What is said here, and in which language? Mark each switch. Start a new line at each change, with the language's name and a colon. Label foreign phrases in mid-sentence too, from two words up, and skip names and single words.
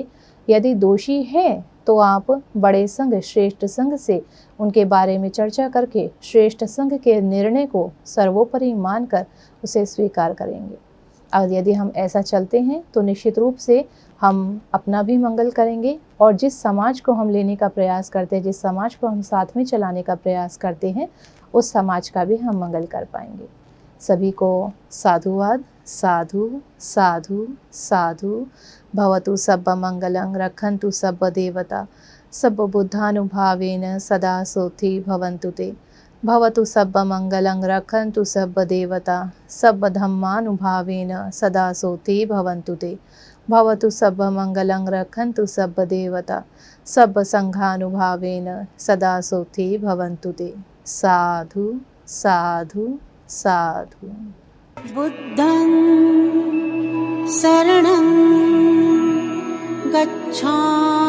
Hindi: यदि दोषी है तो आप बड़े संघ श्रेष्ठ संघ से उनके बारे में चर्चा करके श्रेष्ठ संघ के निर्णय को सर्वोपरि मानकर उसे स्वीकार करेंगे। और यदि हम ऐसा चलते हैं तो निश्चित रूप से हम अपना भी मंगल करेंगे और जिस समाज को हम लेने का प्रयास करते हैं, जिस समाज को हम साथ में चलाने का प्रयास करते हैं, उस समाज का भी हम मंगल कर पाएंगे। सभी को साधुवाद।
Pali: साधु साधु साधु। भवतु सब्ब मंगलं रक्षन्तु सब्ब देवता सब्ब बुद्धानुभावेन सदा सोथि भवन्तु ते। भवतु सब्ब मंगलं रक्षन्तु सब्ब देवता सब्ब धम्मानुभावेन सदा सोथि भवन्तु ते। भवतु सब्ब मंगलं रक्षन्तु सब्ब देवता सब्ब संघानुभावेन सदा सोथि भवन्तु ते। साधु साधु साधु। बुद्धं शरणं गच्छामि।